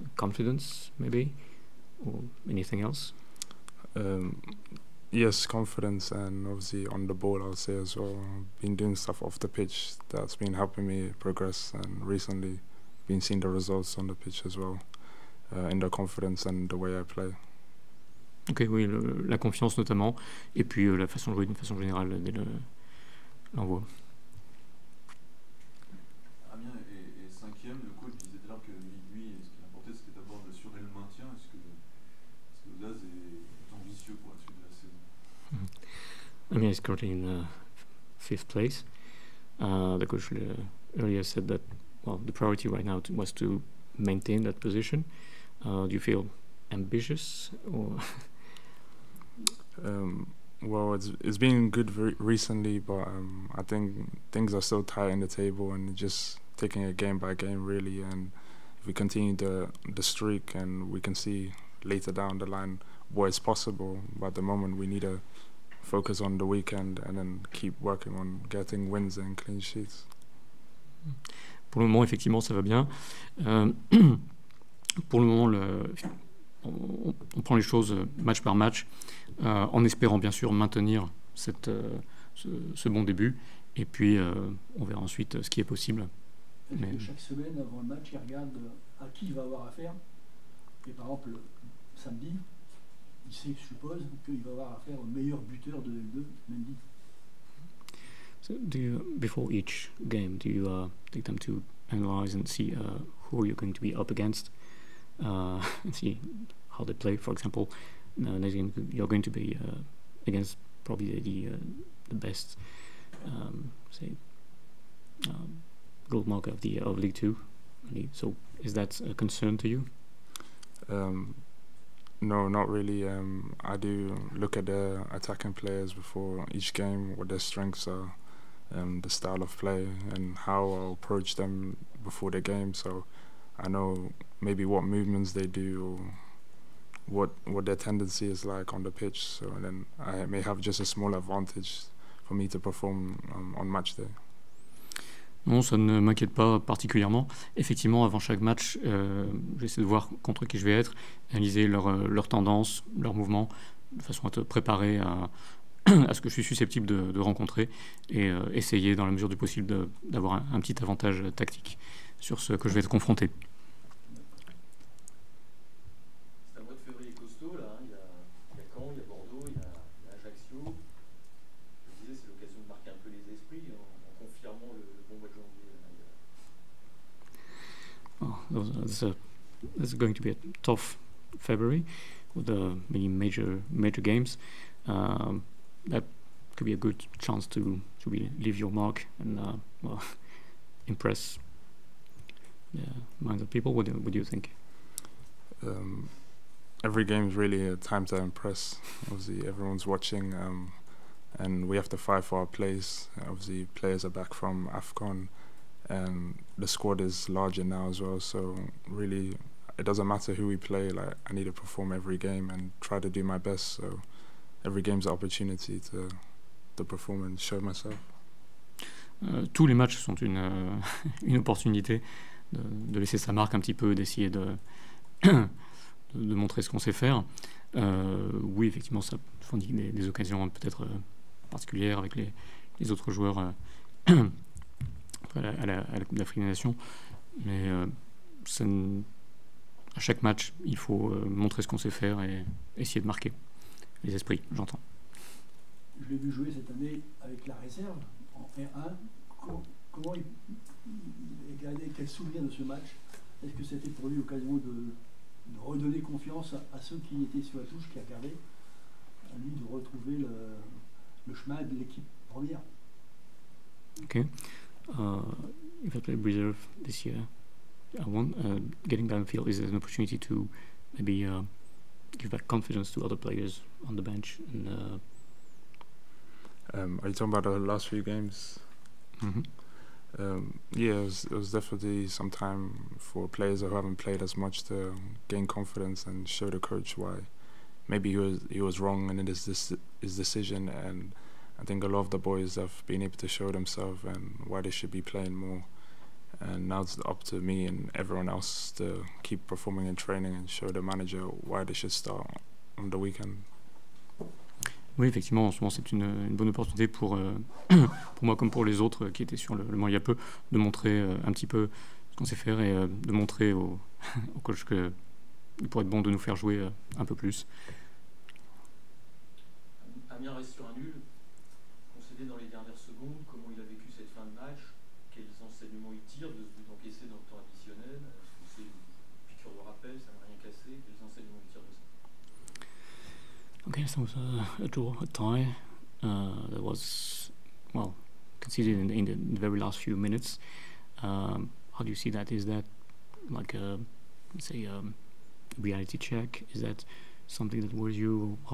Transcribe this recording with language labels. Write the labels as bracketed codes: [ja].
[en] Confidence, maybe, or anything else? Yes, confidence, and obviously on the ball, I would say as well. I've been doing stuff off the pitch that's been helping me progress, and recently been seeing the results on the pitch as well, in the confidence and the way I play. [fr] Ok, oui, la confiance notamment, et puis la façon de jouer d'une façon générale dès l'envoi. Amiens est 5e, le coach disait tout à l'heure que lui, ce qui importait, c'était d'abord d'assurer le maintien. Est-ce que Laz est ambitieux pour la suite de la saison? [en] Amiens is currently in 5th place. The coach earlier said that, well, the priority right now was to maintain that position. Do you feel ambitious or? Well, it's been good recently, but I think things are still tight in the table and just taking it game by game really. And if we continue the streak, and we can see later down the line what is possible, but at the moment we need to focus on the weekend and then keep working on getting wins and clean sheets. [fr] Pour le moment, effectivement, ça va bien. Pour le moment, on prend les choses match par match, en espérant bien sûr maintenir ce bon début, et puis on verra ensuite ce qui est possible. Mais chaque semaine avant le match, il regarde à qui il va avoir affaire. Et par exemple, samedi, il sait, je suppose, qu'il va avoir affaire au meilleur buteur de L2, Mendy. [en] So before each game, do you take time to analyze and see who you're going to be up against, and see how they play? For example, you're going to be against probably the best, say, goal marker of League Two. So, is that a concern to you? No, not really. I do look at the attacking players before each game, what their strengths are, the style of play, and how I'll approach them before the game. So I know maybe what movements they do, or what their tendency is like on the pitch. So then I may have just a small advantage for me to perform on match day. [fr] Non, ça ne m'inquiète pas particulièrement. Effectivement, avant chaque match, j'essaie de voir contre qui je vais être, analyser leurs tendances, leurs mouvements, de façon à te préparer à ce que je suis susceptible de rencontrer et essayer, dans la mesure du possible, d'avoir un petit avantage tactique sur ce que je vais être confronté. C'est un mois de février costaud, là. Il y a Caen, il y a Bordeaux, il y a Ajaccio. Je disais, c'est l'occasion de marquer un peu les esprits en confirmant le bon mois de janvier. [en] This is going to be a tough February with many major games. That could be a good chance to really leave your mark and impress the minds of people. What do you think? Every game is really a time to impress. Obviously, everyone's watching, and we have to fight for our place. Obviously, players are back from AFCON, and the squad is larger now as well. So really, it doesn't matter who we play. Like, I need to perform every game and try to do my best. So every game's an opportunity to perform and show myself. [fr] Tous les matchs sont une opportunité de laisser sa marque un petit peu, d'essayer de montrer ce qu'on sait faire. Oui, effectivement, ça fournit des occasions peut-être particulières avec les autres joueurs à la Coupe d'Afrique des Nations. Mais à chaque match, il faut montrer ce qu'on sait faire et essayer de marquer les esprits, j'entends. Je l'ai vu jouer cette année avec la réserve en R1. Comment il gardait, quel souvenir de ce match? Est-ce que c'était pour lui l'occasion de redonner confiance à ceux qui étaient sur la touche, qui regardaient, à lui de retrouver le chemin de l'équipe première? [en] Okay. If I play reserve this year, getting downfield is an opportunity to maybe give back confidence to other players on the bench. And, are you talking about the last few games? Mm-hmm. Yeah, it was definitely some time for players who haven't played as much to gain confidence and show the coach why maybe he was wrong in his decision. And I think a lot of the boys have been able to show themselves and why they should be playing more. And now it's up to me and everyone else to keep performing in training and show the manager why they should start on the weekend. [fr] Oui, effectivement, en ce moment, c'est une bonne opportunité pour moi comme pour les autres qui étaient sur le Mans il y a peu, de montrer un petit peu ce qu'on sait faire et de montrer au coach qu'il pourrait être bon de nous faire jouer un peu plus. Amiens reste sur un nul, concédé dans les dernières secondes. Comment il a vécu cette fin de match? Quels enseignements il tire de ce but encaissé dans le temps additionnel? Est-ce que c'est une piqûre de rappel, ça n'a rien cassé? Quels enseignements il tire de ça? [en] Okay, so it was a draw, a tie. That was, well, conceded in the very last few minutes. How do you see that? Is that like a, let's say, reality check? Is that something that worries you?